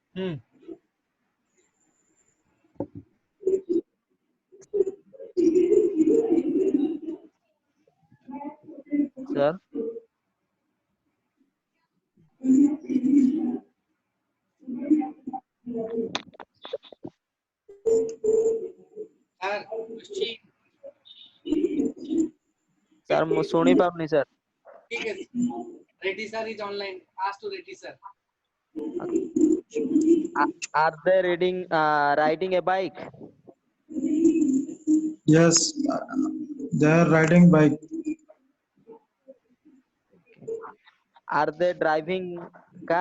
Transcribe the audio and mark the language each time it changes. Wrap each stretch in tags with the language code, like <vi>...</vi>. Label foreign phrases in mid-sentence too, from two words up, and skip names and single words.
<en>Sir? Sir,</en> <or>ମୁଁ ଶୁଣି ପାରୁନି sir.</or> <hi>ठीक है.</hi> <en>Reddy sir is online. Ask to Reddy sir. Are they riding a bike? Yes, they are riding bike. Are they driving car?</en>